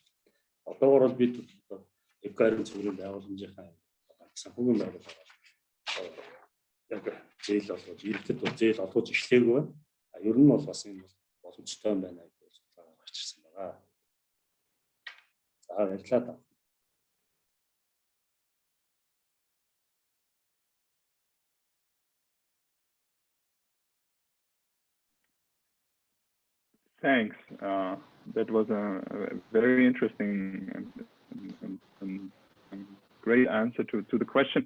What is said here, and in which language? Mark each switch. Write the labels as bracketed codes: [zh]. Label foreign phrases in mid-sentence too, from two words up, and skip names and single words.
[mn] Одоогоор бол бид одоо эко ариун цэврийн байгууламжийнхаа санхүүгийн байгууллага яг зээл олгож иргэдэд зээл олгож эхлэегүй байна. Ер нь бол бас энэ боломжтой юм байна гэж гарч ирсэн байгаа. За баярлалаа. [en] Thanks. That was a very interesting and great answer to the question.